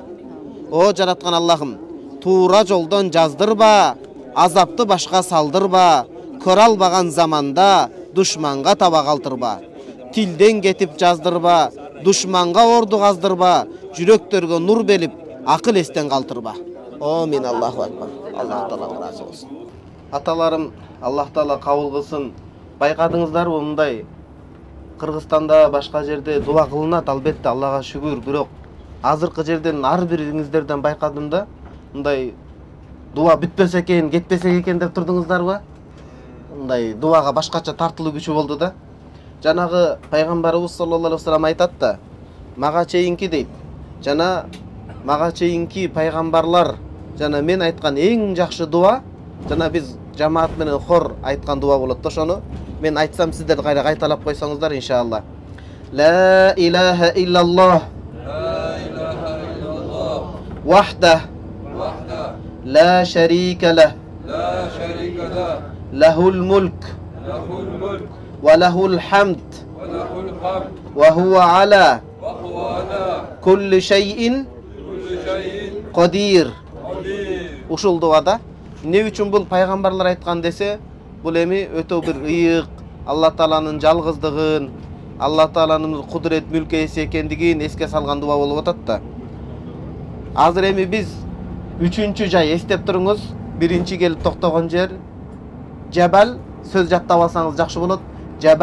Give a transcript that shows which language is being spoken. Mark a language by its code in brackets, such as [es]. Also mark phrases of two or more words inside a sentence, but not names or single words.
[ky] О жараткан Аллахым, туура жолдон жаздырба, азапты башка салдырба, көрө албаган заманда душманга таба калтырба. Тилден кетип жаздырба, душманга орду каздырба, жүрөктөргө нур белип, акыл эстен калтырба. Амин. [ar] الله أكبر. [ky] Аллах Таалам разы болсун. Аталарым, Аллах Таала кабыл кылсын. Байкадыңыздарбы, мындай Кыргызстанда, башка жерде дуа кылынат, албетте, Аллага шүгүр, бирок азыркы жерден ар бириңиздерден байкадым да, мындай дуа бүтпөсө экен, кетпесек экен деп турдуңуздарбы? Мындай дуага башкача тартылуу күчү болду да. Жанагы пайгамбарыбыз [ar] صلى الله عليه وسلم [ky] айтат да, мага чейинки дейт, жана мага чейинки пайгамбарлар жана мен айткан эң жакшы дуа, жана биз жамаат менен хор айткан дуа болот да. Ошону мен айтсам, сиздер кайра кайталап койсоңуздар иншалла. [ar] لا إله إلا الله وحده لا شريك له له الملك وله الحمد وهو على كل شيء قدير. [ky] Ушул дуада эмне үчүн бул пайгамбарлар айткан десе, бул эми өтө бир ыйык, Алла Тааланын жалгыздыгын, Алла Тааланын кудурет мүлк ээси экендигин эске салган дуа болуп атат да. Азыр эми биз 3-чү жай эстеп туруңуз, биринчи келип токтогон жер Жабал, сөз жаттап алсаңыз жакшы болот.